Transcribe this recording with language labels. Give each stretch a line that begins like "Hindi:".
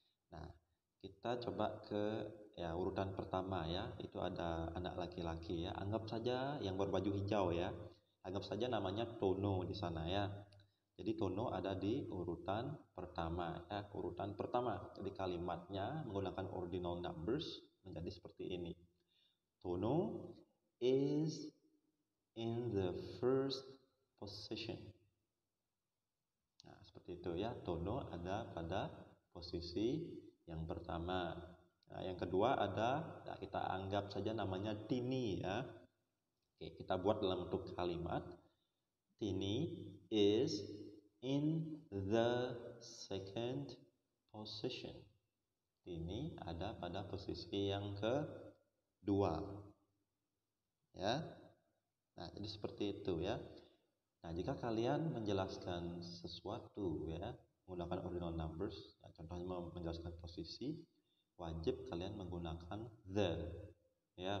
Indonesian: Nah, kita coba ke ya urutan pertama ya, itu ada anak laki-laki ya. Anggap saja yang berbaju hijau ya. Anggap saja namanya Tono di sana ya. Jadi Tono ada di urutan pertama ya, urutan pertama. Jadi kalimatnya menggunakan ordinal numbers menjadi seperti ini.
English: Tono is in the first position.
Indonesian: Nah, seperti itu ya. Tono ada pada posisi yang pertama. Nah, yang kedua ada, nah, kita anggap saja namanya Tini ya. Oke, kita buat dalam bentuk kalimat.
English: Tini is in the second position.
Indonesian: Ini ada pada posisi yang kedua ya. Nah, jadi seperti itu ya. Nah, jika kalian menjelaskan sesuatu ya menggunakan ordinal numbers, nah, contohnya menjelaskan posisi, wajib kalian menggunakan the ya.